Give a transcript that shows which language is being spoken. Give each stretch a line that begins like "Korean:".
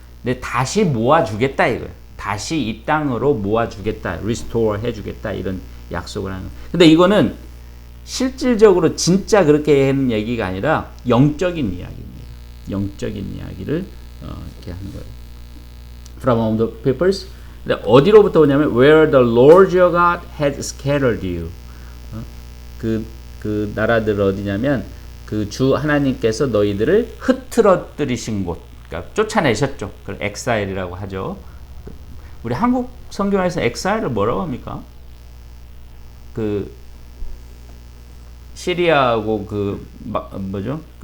Korean: 근데 다시 모아주겠다 이거예요. 다시 이 땅으로 모아주겠다. restore 해주겠다. 이런 약속을 하는 거예요. 근데 이거는 실질적으로 진짜 그렇게 하는 얘기가 아니라 영적인 이야기입니다. 영적인 이야기를 이렇게 하는 거예요.
English: From all the peoples.
Korean: 근데 어디로부터 오냐면
English: where the Lord your God had scattered you.
Korean: 그 나라들 어디냐면 그 주 하나님께서 너희들을 흩트러뜨리신 곳, 그러니까 쫓아내셨죠. 그걸 엑사일이라고 하죠. 우리 한국 성경에서 엑사일을 뭐라고 합니까? 그 시리아하고 그 뭐죠?